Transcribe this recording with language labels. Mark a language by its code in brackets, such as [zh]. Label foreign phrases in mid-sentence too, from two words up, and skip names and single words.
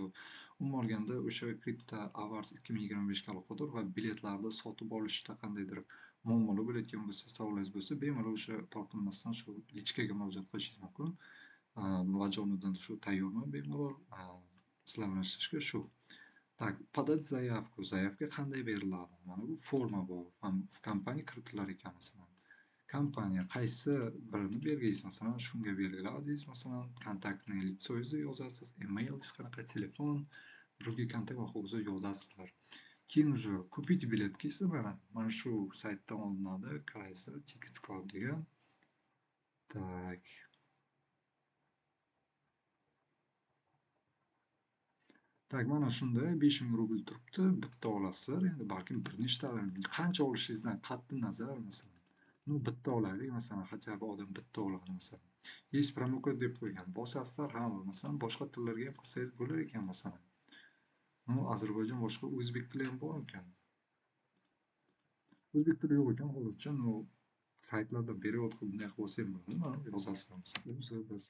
[uz] Umuman olganda o'sha Crypto Awards 2025 ga aloqador va biletlarni sotib olishda qandaydir muammolar bo'layotgan bo'lsa, savollaringiz bo'lsa, bemalol o'sha tortinmasdan shu lichkaga murojaat qilishingiz mumkin. Bajonidan shu tayyorman bemalol sizlar bilan ishlashga. Shu. [ru] Так, подать заявку. Заявка [uz] qanday beriladi? Mana bu forma bor. В kompaniya kiritilar ekan masalan. Kompaniya qaysi birini belgilaysiz, masalan, shunga belgiladingiz, masalan, kontaktni litsoyingizni yozasiz, email qanaqa, telefon, другой kontakt va hokazo yozasizlar. Keyin [ru] уже купить [uz] biletga esa mana shu saytdan olinadi. Qaysir Ticket Club degan. [ru] Так, Так, [uz] mana shunday 5000 rubl turibdi. Bitta olasizlar. Endi balkim bir nechtalar, qancha olishingizdan qat'iy nazar, masalan. Ну, bitta olaylik, masalan, [ru] хотя бы [uz] odam bitta oladi, masalan. [ru] Есть промокод [uz] deb qo'ygan. Bosasizlar, masalan, boshqa tillarga ham qilsangiz bo'lar ekan, masalan. Ну, Ozarbayjon boshqa o'zbek tili ham bor ekan. O'zbek tili yo'q ekan hozircha. Ну, saytlarda перевод qilib bunday qilib olsa ham bo'ladi. Mana yozasizlar, masalan.